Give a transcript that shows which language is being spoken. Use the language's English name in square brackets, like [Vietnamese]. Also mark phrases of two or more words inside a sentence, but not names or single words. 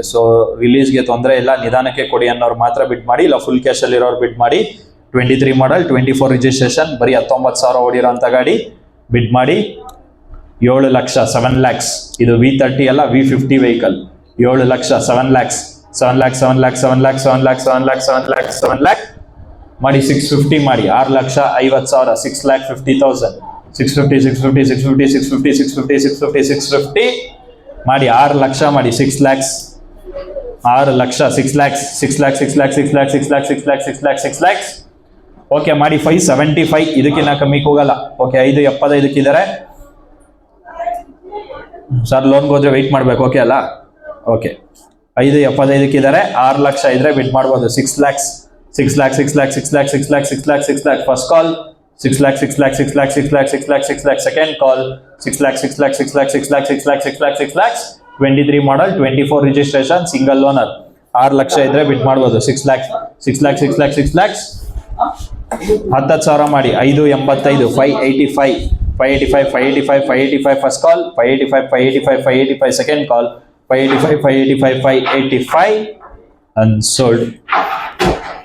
[Kannada] ಸೊ ರಿಲೀಸ್ಗೆ ತೊಂದರೆ ಇಲ್ಲ, ನಿಧಾನಕ್ಕೆ ಕೊಡಿ ಅನ್ನೋರು ಮಾತ್ರ ಬಿಡ್ ಮಾಡಿ, ಇಲ್ಲ [English] full cash [Kannada] ಅಲ್ಲಿ ಇರೋರು ಬಿಡ್ ಮಾಡಿ. 23 ಮಾಡೆಲ್ 24 ರಿಜಿಸ್ಟ್ರೇಷನ್ ಬರೀ 19,000 ಓಡಿರೋಂಥ ಗಾಡಿ ಬಿಡ್ ಮಾಡಿ 7 ಲಕ್ಷ 7 lakhs ಇದು V30 ಅಲ್ಲ V50 ವೆಹಿಕಲ್. 7 ಲಕ್ಷ 7 lakhs 7 lakh 7 lakh 7 lakh 7 lakh 7 lakh 7 lakh 7 lakh ಮಾಡಿ 650 ಮಾಡಿ 6,50,000 6,50,000 650 650 650 650 650 650 650 ಮಾಡಿ 6 ಲಕ್ಷ ಮಾಡಿ 6 lakhs 6 ಲಕ್ಷ 6 lakhs 6 lakh 6 lakh 6 lakh 6 lakh 6 lakh 6 lakh 6 lakhs ಓಕೆ ಮಾಡಿ 575 ಇದಕ್ಕಿನ್ನ ಕಮ್ಮಿ ಹೋಗಲ್ಲ. ಓಕೆ 575 ಇದ್ದಾರೆ ಸರ್, ಲೋನ್ಗೆ ಹೋದ್ರೆ ವೆಯ್ಟ್ ಮಾಡ್ಬೇಕು. ಓಕೆ ಅಲ್ಲ? ಓಕೆ 575 ಇದ್ದಾರೆ. 6 ಲಕ್ಷ ಇದ್ರೆ ಬಿಡ್ ಮಾಡ್ಬೋದು. [English] 6 lakhs 6 lakh 6 lakh 6 lakh 6 lakh 6 lakh 6 lakh first call 6 lakh, 6 lakh, 6 lakh, 6 lakh, 6 lakh, 6 lakh. Second call, 6 lakh, 6 lakh, 6 lakh, 6 lakh, 6 lakh, 6 lakh, 6 lakhs. 23 model, 24 registration, single owner. [Kannada] 6 ಲಕ್ಷ ಇದ್ರೆ ಬಿಟ್ ಮಾಡ್ಬೋದು. 6 lakh, 6 lakh, 6 lakh, 6 lakhs. [English] 10,000 ಮಾಡಿ 585, 585, 585, 585, 585 first call, 585, 585, 585 second call, 585, 585, 585 and sold.